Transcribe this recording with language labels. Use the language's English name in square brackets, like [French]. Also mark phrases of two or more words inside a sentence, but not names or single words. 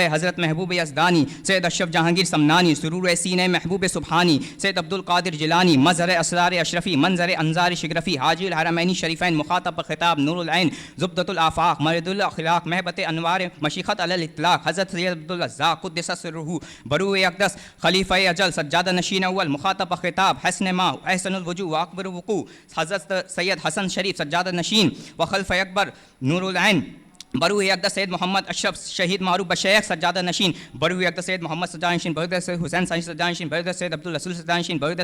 [Persian] حضرت محبوب یزدانی سید اشرف جهانگیر سمنانی سرور سین محبوب سبحانی سید عبدالقادر جیلانی مظهر اسرار اشرفی منظر انجار شگرفی حاجی الحرمین الشریفین مخاطب خطاب نورالعین زبدة الآفاق مرد الاخلاق مهبط انوار مشیخت علی الاطلاق حضرت سید عبدالرزاق قدس سره بروح اقدس خلیفه اجل سجاده نشین اول مخاطب خطاب حسن ما احسن الوجوه و اکبر وقوع حضرت سید حسن شریف سجاده نشین و خلف اکبر نورالعین بروح اقدس سید محمد اشرف شهید معروف بشیخ سجاده نشین بروح اقدس سید محمد سجاده نشین بروح اقدس سید حسین صاحب سجاده نشین بروح اقدس سید عبدالرسول سجاده نشین بروح